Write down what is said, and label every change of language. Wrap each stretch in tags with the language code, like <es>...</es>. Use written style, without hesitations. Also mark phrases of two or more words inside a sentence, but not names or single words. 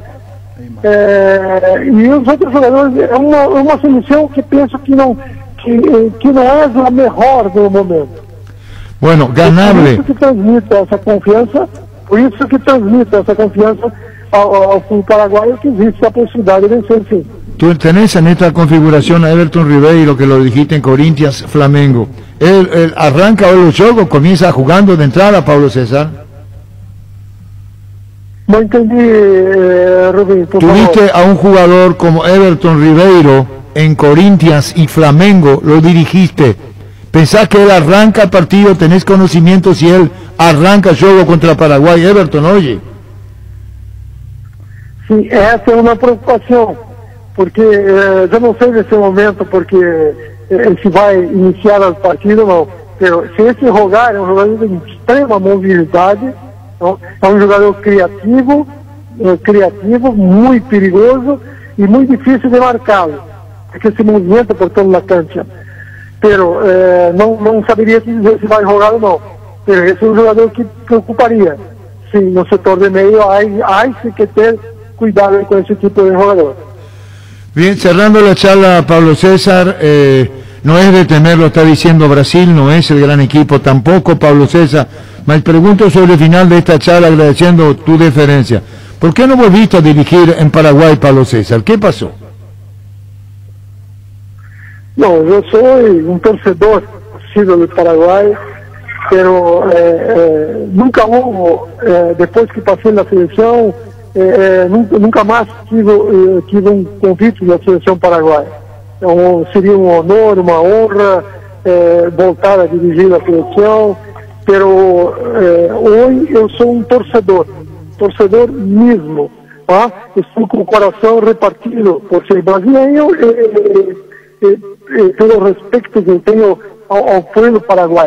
<pt>E os outros jogadores, é uma solução que penso que não é a melhor do momento.</pt> <es>Bueno, ganable.</es> <pt>Por isso que transmite essa confiança ao clube paraguaio, que existe a possibilidade de vencer, sim.</pt> <es>Tú tenés en esta configuración a Everton Ribeiro, que lo dijiste en Corinthians, Flamengo. ¿Él arranca hoy los juegos, comienza jugando de entrada, Pablo César? No entendí, Rubén, por Tuviste favor. a un jugador como Everton Ribeiro en Corinthians y Flamengo, lo dirigiste. ¿Pensás que él arranca el partido? ¿Tenés conocimiento si él arranca el juego contra Paraguay? Everton, oye.</es> <pt>Sim, essa é uma preocupação, porque eu não sei nesse momento, porque se vai iniciar a partida ou não. Se esse jogar é um jogador de extrema mobilidade, não? É um jogador criativo, muito perigoso e muito difícil de marcá-lo, porque se movimenta por toda a cancha. Pero não saberia dizer se vai jogar ou não. Pero esse é um jogador que preocuparia. Sim, no setor de meio, há que ter cuidado</pt> <es>con ese tipo de jugador. Bien, cerrando la charla, Pablo César, no es de temerlo, está diciendo Brasil, no es el gran equipo tampoco, Pablo César. Me pregunto sobre el final de esta charla, agradeciendo tu deferencia. ¿Por qué no volviste a dirigir en Paraguay, Pablo César? ¿Qué pasó? No, yo soy un torcedor del Paraguay, pero nunca hubo, después que pasé en la selección, nunca más</es> <pt>tive um convite da seleção paraguaia. Então, seria um honor, uma honra voltar a dirigir a seleção, mas hoje eu sou um torcedor mesmo. Estou com o coração repartido por ser brasileiro e pelo respeito que tenho ao povo paraguaio.</pt>